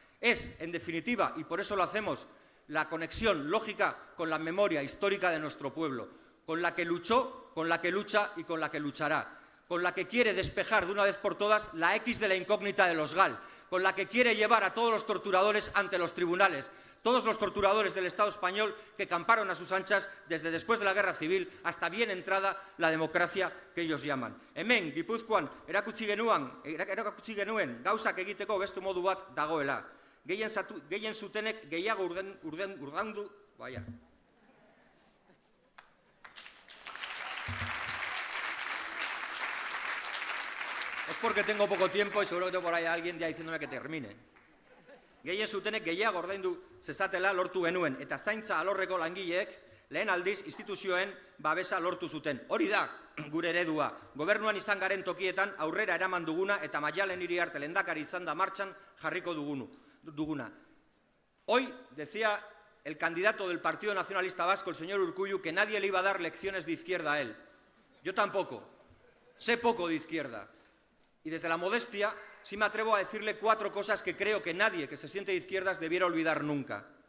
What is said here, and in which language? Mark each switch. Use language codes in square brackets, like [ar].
[es] Es, en definitiva, y por eso lo hacemos, la conexión lógica con la memoria histórica de nuestro pueblo, con la que luchó, con la que lucha y con la que luchará, con la que quiere despejar de una vez por todas la X de la incógnita de los GAL, con la que quiere llevar a todos los torturadores ante los tribunales. Todos los torturadores del Estado español que camparon a sus anchas desde después de la Guerra Civil hasta bien entrada la democracia que ellos llaman. [eu] Hemen, Gipuzkoan, erakutsi genuen gauzak egiteko beste modu bat dagoela. Gehien zutenek gehiago urdandu, vaya. [es] Es porque tengo poco tiempo y seguro que tengo por ahí a alguien ya diciéndome que termine. [eu] Gehien zutenek gehiago ordaindu zezatela lortu genuen, eta zaintza alorreko langileek lehen aldiz instituzioen babesa lortu zuten. Hori da gure eredua. Gobernuan izan garen tokietan aurrera eraman duguna eta Maialen Iriarte lehendakari izan da martxan jarriko duguna. [es] Hoy decía el candidato del Partido Nacionalista Vasco, el señor Urkullu, que nadie le iba a dar lecciones de izquierda a él. Yo tampoco. Sé poco de izquierda. Y desde la modestia sí me atrevo a decirle 4 cosas que creo que nadie que se siente de izquierdas debiera olvidar nunca.